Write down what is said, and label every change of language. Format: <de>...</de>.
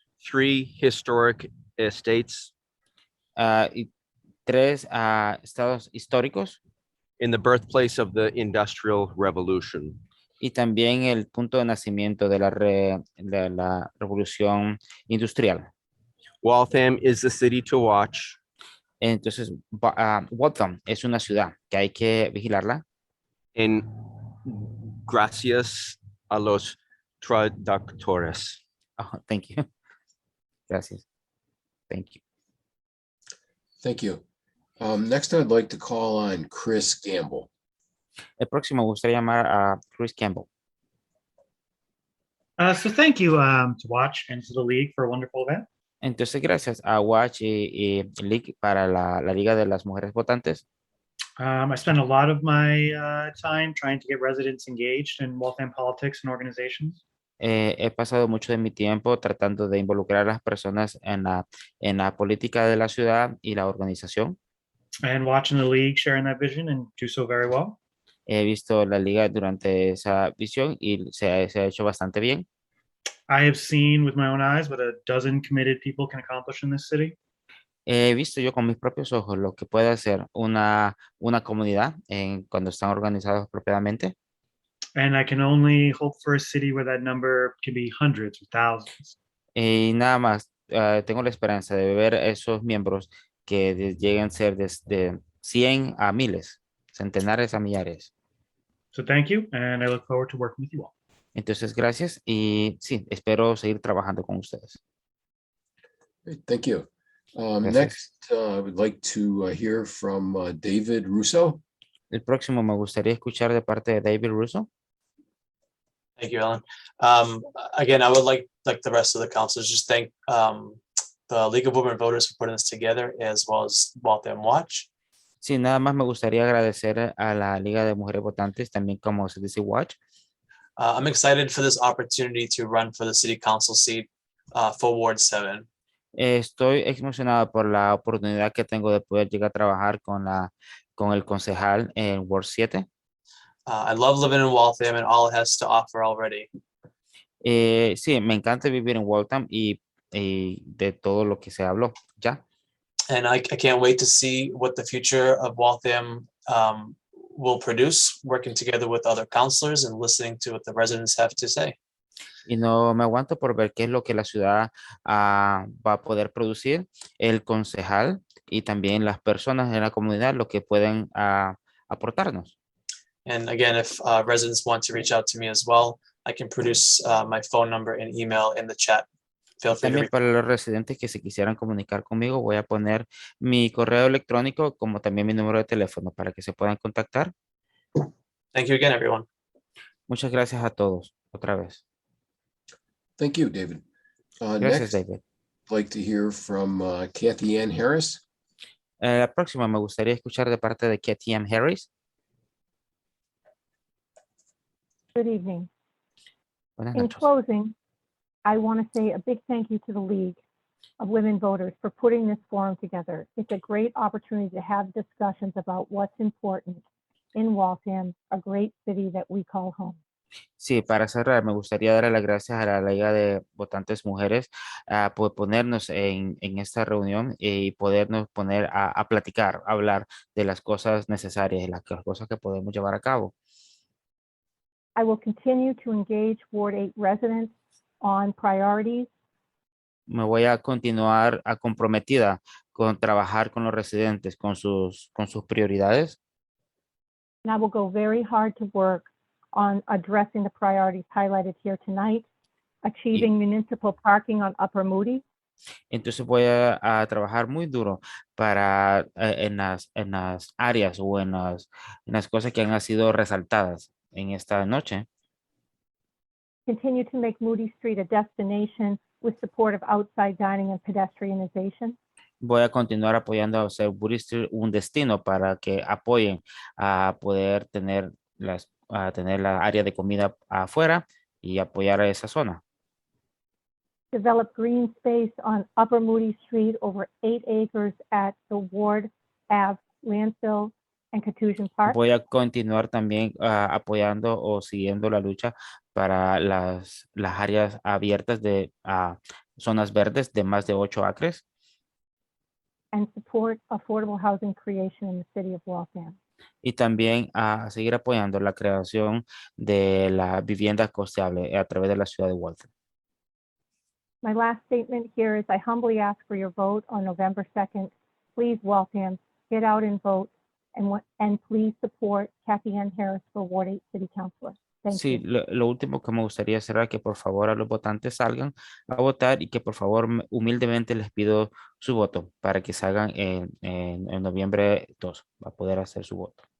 <en>3 historic estates.</en> <es>Y 3 estados históricos.</es> <en>In the birthplace of the Industrial Revolution.</en> <es>Y también el punto de nacimiento de la revolución industrial.</es> <en>Waltham is the city to watch.</en> <es>Entonces, Waltham es una ciudad que hay que vigilarla. En gracias a los traductores.</es> <en>Oh, thank you.</en> <es>Gracias.</es> <en>Thank you. Thank you. Next, I'd like to call on Chris Gamble.</en> <es>El próximo me gustaría llamar a Chris Campbell.</es> <en>So thank you to Watch and to the League for a wonderful event.</en> <es>Entonces, gracias a Watch y League para la Liga de las Mujeres Votantes.</es> <en>I spent a lot of my time trying to get residents engaged in Waltham politics and organizations.</en> <es>He pasado mucho de mi tiempo tratando de involucrar a las personas en la política de la ciudad y la organización.</es> <en>And watching the League sharing that vision and do so very well.</en> <es>He visto la liga durante esa visión y se ha hecho bastante bien.</es> <en>I have seen with my own eyes what a dozen committed people can accomplish in this city.</en> <es>He visto yo con mis propios ojos lo que puede hacer una comunidad cuando están organizados propiamente.</es> <en>And I can only hope for a city where that number can be hundreds or thousands.</en> <es>Y nada más, tengo la esperanza de ver esos miembros que lleguen a ser desde 100 a miles, centenares a millares.</es> <en>So thank you, and I look forward to working with you all.</en> <es>Entonces, gracias y sí, espero seguir trabajando con ustedes.</es> <en>Great, thank you.</en> <es>Gracias.</es> <en>Next, I would like to hear from David Russo.</en> <es>El próximo me gustaría escuchar de parte de David Russo.</es> <en>Thank you, Ellen. Again, I would like the rest of the councilors, just thank the League of Women Voters for putting this together, as well as Waltham Watch.</en> <es>Sí, nada más me gustaría agradecer a la Liga de Mujeres Votantes, también como CDC Watch.</es> <en>I'm excited for this opportunity to run for the city council seat for Ward 7.</en> <es>Estoy emocionado por la oportunidad que tengo de poder llegar a trabajar con el concejal en Ward 7.</es> <en>I love living in Waltham and all it has to offer already.</en> <es>Sí, me encanta vivir en Waltham y de todo lo que se habló ya.</es> <en>And I can't wait to see what the future of Waltham will produce, working together with other councilors and listening to what the residents have to say.</en> <es>Y no me aguanto por ver qué es lo que la ciudad va a poder producir, el concejal y también las personas en la comunidad, lo que pueden aportarnos.</es> <en>And again, if residents want to reach out to me as well, I can produce my phone number and email in the chat. Feel free to</en> <es>También</es> <en>reach.</en> <es>para los residentes que se quisieran comunicar conmigo, voy a poner mi correo electrónico como también mi número de teléfono para que se puedan contactar.</es> <en>Thank you again, everyone.</en> <es>Muchas gracias a todos otra vez.</es> <en>Thank you, David.</en> <es>Gracias,</es> <en>Next,</en> <es>David.</es> <en>I'd like to hear from Kathy Ann Harris.</en> <es>La próxima me gustaría escuchar de parte de Katie M. Harris.</es> <en>Good evening.</en> <es>Buenas</es> <en>In</en> <es>noches.</es> <en>closing, I want to say a big thank you to the League of Women Voters for putting this forum together. It's a great opportunity to have discussions about what's important in Waltham, a great city that we call home.</en> <es>Sí, para cerrar, me gustaría dar las gracias a la Liga de Votantes Mujeres por ponernos en esta reunión y podernos poner a platicar, a hablar de las cosas necesarias, las cosas que podemos llevar a cabo.</es> <en>I will continue to engage Ward 8 residents on priorities.</en> <es>Me voy a continuar comprometida con trabajar con los residentes, con sus prioridades.</es> <en>And I will go very hard to work on addressing the priorities highlighted here tonight, achieving municipal parking on Upper Moody,</en> <es>Entonces voy a trabajar muy duro para en las áreas o en las cosas que han sido resaltadas en esta noche.</es> <en>continue to make Moody Street a destination with support of outside dining and pedestrianization,</en> <es>Voy a continuar apoyando a hacer Wood Street un destino para que apoyen a poder tener tener la área de comida afuera y apoyar a esa zona.</es> <en>develop green space on Upper Moody Street over 8 acres at the Ward Ave landfill and Contusion Park.</en> <es>Voy a continuar también apoyando o siguiendo la lucha para las áreas abiertas de zonas verdes de más de 8 acres.</es> <en>And support affordable housing creation in the city of Waltham.</en> <es>Y también a seguir apoyando la creación de la vivienda costeable a través de la ciudad de Waltham.</es> <en>My last statement here is I humbly ask for your vote on November 2nd. Please, Waltham, get out and vote and please support Kathy Ann Harris for Ward 8 City Councilor. Thank</en> <es>Sí,</es> <en>you.</en> <es>lo último que me gustaría cerrar, que por favor a los votantes salgan a votar y que por favor humildemente les pido su voto para que salgan en noviembre 2, va a poder hacer su voto.</es>